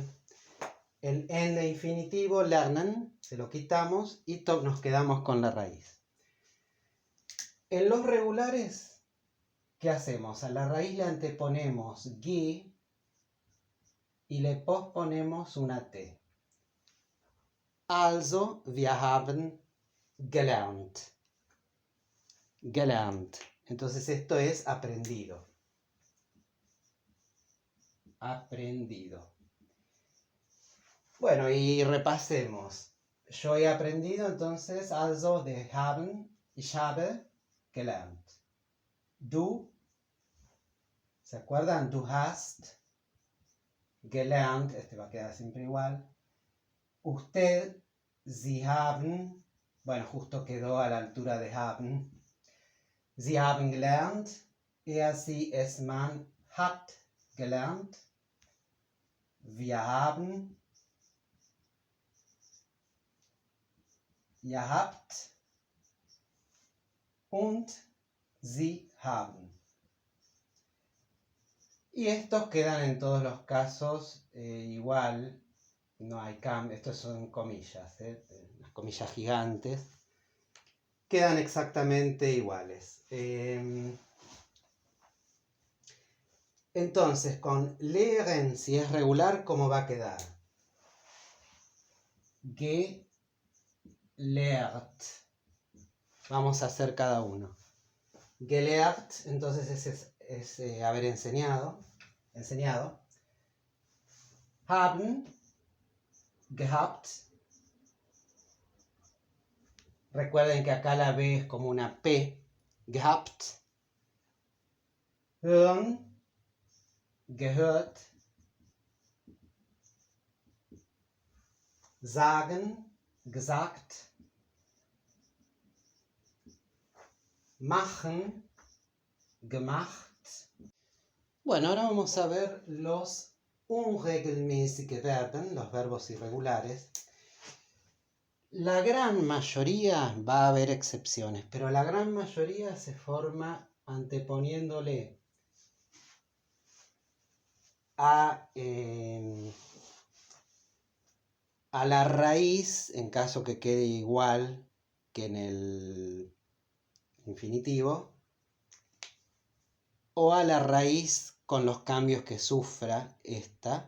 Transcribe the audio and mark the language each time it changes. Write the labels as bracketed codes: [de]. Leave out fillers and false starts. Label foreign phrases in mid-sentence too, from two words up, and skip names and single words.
[es] El en de infinitivo, lernen, se lo quitamos y nos quedamos con la raíz. En los regulares, ¿qué hacemos? A la raíz le anteponemos gi y le posponemos una t. [de] Also, wir haben gelernt. Gelernt. [es] Entonces esto es aprendido. Aprendido. Bueno, y repasemos. Yo he aprendido, entonces, [de] also de haben, ich habe gelernt. Du, [es] ¿se acuerdan? [de] Du hast gelernt, [es] este va a quedar siempre igual. Usted, [de] Sie haben, [es] bueno, justo quedó a la altura de haben. [de] Sie haben gelernt, sie, es, man hat gelernt. Wir haben, ihr habt und sie haben. [es] Y estos quedan en todos los casos igual, no hay cambio, estos son comillas, las comillas gigantes, quedan exactamente iguales. Entonces, con lehren, si es regular, ¿cómo va a quedar? Gelehrt. Vamos a hacer cada uno. Gelehrt, entonces es haber enseñado. [de] Haben, gehabt. [es] Recuerden que acá la B es como una P. [de] Gehabt. Hören, gehört. Sagen, gesagt. Machen, gemacht. [es] Bueno, ahora vamos a ver los [de] unregelmäßige Verben, [es] los verbos irregulares. La gran mayoría, va a haber excepciones, pero la gran mayoría se forma anteponiéndole a la raíz, en caso que quede igual que en el infinitivo, o a la raíz con los cambios que sufra esta.